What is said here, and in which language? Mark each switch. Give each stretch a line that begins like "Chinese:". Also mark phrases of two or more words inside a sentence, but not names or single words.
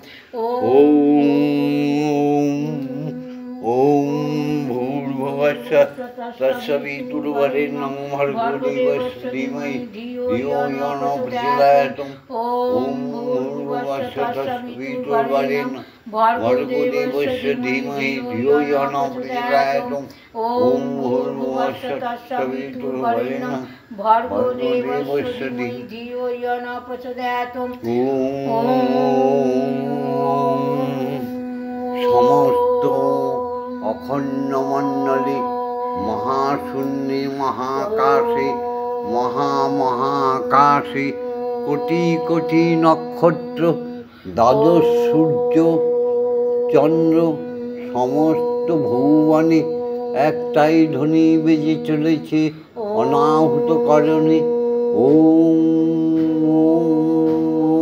Sanskrit: ওম ভূর্ভুবস্য তৎসবিতুর্বরেণ্যং ভর্গো দেবস্য ধীমহি ধিয়ো য়ো ন প্রচোদয়াৎ ওম ভূর্ভুবস্য তৎসবিতুর্বরেণ্যং ভর্গো দেবস্য ধীমহি ধিয়ো য়ো ন প্রচোদয়াৎ ওম ভূর্ভুবস্য তৎসবিতুর্বরেণ্যং ভর্গো দেবস্য ধীমহি ধিয়ো য়ো ন প্রচোদয়াৎ
Bangla: সমস্ত অখণ্ডমণ্ডলে মহাশূন্যে মহাকাশে মহামহাকাশে কোটি কোটি নক্ষত্র দ্বাদশ সূর্য চন্দ্র সমস্ত ভুবনে একটাই ধ্বনি বেজে চলেছে অনাহুত করণে ওম।